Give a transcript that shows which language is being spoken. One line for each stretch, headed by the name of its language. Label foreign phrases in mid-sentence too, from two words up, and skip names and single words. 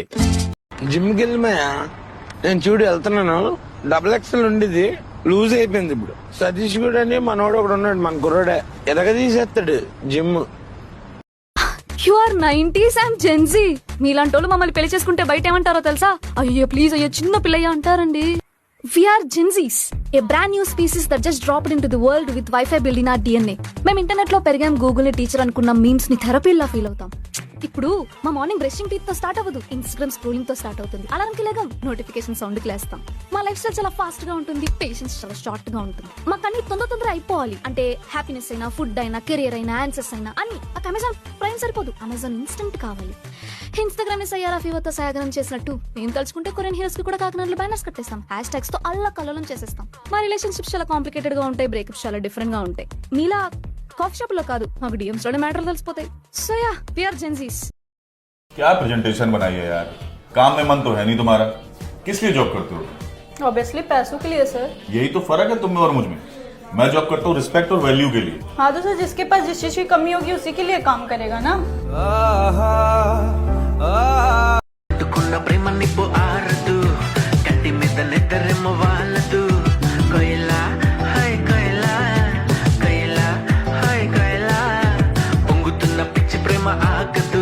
Telugu: జిమ్ కి వెళ్ళిమయ్యా, నేను చూడు వెళ్తున్నాను. XXL ఉండేది లూజ్ అయిపోయింది. ఇప్పుడు సతీష్ కూడా అని మనోడు ఒకడు ఉన్నాడు, మన కుర్రాడే ఎలాగ తీసేస్తాడు జిమ్.
English: you are 90s and Gen Z.
Telugu: మీలాంటి వాళ్ళు మమ్మల్ని పెళ్లి చేసుకుంటే బయట ఏమంటారో తెలుసా? అయ్యో ప్లీజ్, అయ్యో చిన్న పిల్లయ్య అంటారండి.
English: We are Gen Zs, a brand new species that just dropped into the world with Wi-Fi built in our DNA.
Telugu: మేము ఇంటర్నెట్ లో పెరిగాం, గూగుల్ ని టీచర్ అనుకున్న మీమ్స్ ని థెరపీలా ఫీల్ అవుతాం. ఇప్పుడు మా
English: morning brushing teeth
Telugu: తో స్టార్ట్ అవ్వదు, ఇన్స్టాగ్రామ్ స్క్రోలింగ్ తో స్టార్ట్ అవుతుంది. అలారం కి లేగాం, నోటిఫికేషన్ సౌండ్ కి లేస్తాం. మా
English: life style
Telugu: చాలా ఫాస్ట్ గా ఉంటుంది, పేషెన్స్ చాలా షార్ట్ గా ఉంటుంది. మాకు అన్ని తొందర అయిపోవాలి. అంటే హ్యాపీనెస్ అయినా, ఫుడ్ అయినా, కెరియర్ అయినా, ఆన్సర్స్ అయినా అన్ని. అమెజాన్ ప్రైమ్ సరిపోదు, అమెజాన్ ఇన్స్టెంట్ కావాలి. ఇన్స్టాగ్రామ్ ని సయ్యారా ఫీవర్తో సయాగ్రం చేసినట్టు మేము తలుచుకుంటే
English: Korean heroes
Telugu: కి కూడా కాకినాడలో బ్యానర్స్ కట్టేస్తాం.
English: hash tags
Telugu: తో అల్ల కల్లోలం చేసేస్తాం. మా రిలేషన్షిప్స్ చాలా కాంప్లికేటెడ్ గా ఉంటాయి, బ్రేకప్స్ చాలా డిఫరెంట్ గా ఉంటాయి. మీలా
English: coffee shop
Telugu: లో కాదు, మాకు డిఎమ్స్ లోనే మ్యాటర్ తెలిసిపోతాయి.
English: so ya, we are Gen Zs.
Hindi: क्या प्रेजेंटेशन बनाई है यार, काम में मन तो है नहीं तुम्हारा. किस लिए जॉब करते हो? ऑब्वियसली पैसों के लिए सर. यही तो फर्क है तुम में और मुझ में. मैं जॉब करता हूँ रिस्पेक्ट और वैल्यू के लिए. हाँ तो सर, जिसके पास जिस चीज की कमी होगी उसी के लिए काम करेगा ना.
Telugu: ప్రేమ నిప్పు ఆరదు, కంటి మీద నిద్రేమో వాళ్ళదు. కైలా హై కైలా, కైలా హై కైలా, పొంగుతున్న పిచ్చి ప్రేమ ఆగదు.